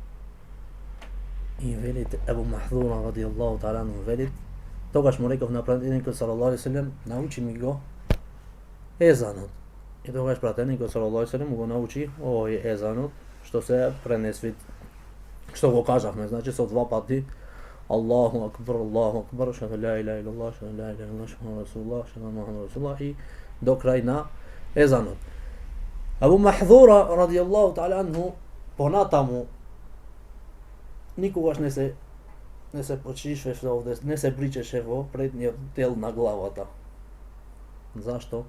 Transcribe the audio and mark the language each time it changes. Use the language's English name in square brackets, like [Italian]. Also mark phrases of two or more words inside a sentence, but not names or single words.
[Macedonian] И велит Ебу Махдура [Arabic] رضي الله تعالى عنه [Macedonian] велит, тогаш му реков на пратеникот [Arabic] صلى الله عليه وسلم, [Macedonian] научи ми го езанот. И тогаш пратеникот [Arabic] صلى الله عليه وسلم [Macedonian] го научи овој езанот, што се пренесвит, што го кажавме, значи со два пати [Arabic] الله أكبر, أشهد لا إله إلا الله, أشهد لا إله إلا الله, أشهد رسول الله, أشهد محمدا رسول الله [Macedonian] и до крај на езанот. Абу Махдура [Arabic] رضي الله تعالى عنه [Macedonian] понатаму никогаш не се почишвеше овде, не се причеше во предниот дел на главата. Зашто?